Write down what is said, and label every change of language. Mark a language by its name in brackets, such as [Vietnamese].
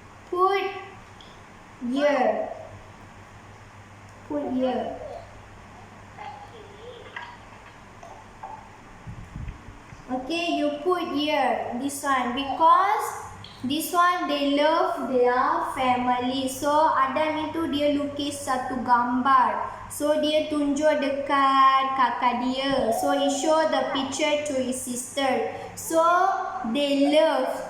[English] Put here. Put here. Okay, you put here this one because this one they love their family. [Malay] So Adam itu dia lukis satu gambar. So dia tunjuk dekat kakak dia. [English] So he show the picture to his sister. So they love.